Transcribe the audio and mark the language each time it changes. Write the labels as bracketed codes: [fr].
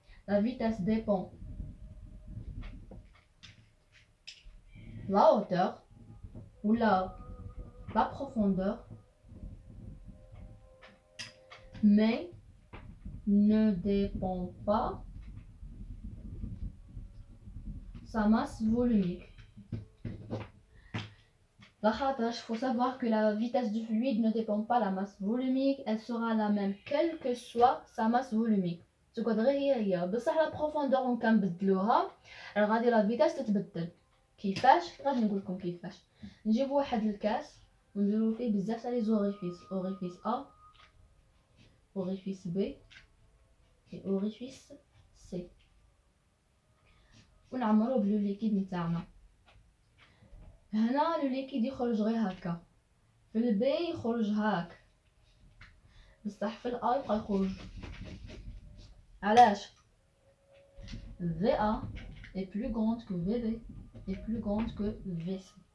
[fr] La vitesse dépend la hauteur ou la profondeur, mais ne dépend pas sa masse volumique. Il faut savoir que la vitesse du fluide ne dépend pas de la masse volumique, elle sera la même quelle que soit sa masse volumique. [ar] تقدر هي بصح لا بروفوندور ممكن نبدلوها، غادي لا فيتاس تتبدل. كيفاش؟ غادي نقول لكم كيفاش. نجيبوا واحد الكاس ونديروا فيه بزاف تاع لي زوريفيس، اوريفيس ا اوريفيس بي et اوريفيس سي، ونعمرو بلو ليكيد نتاعنا. هنا لو ليكيد يخرج غير هكا، في البي يخرج هاك، بصح في الا يبقى يخرج. علاش؟ [fr] VA est plus grande que VB est plus grande que VC.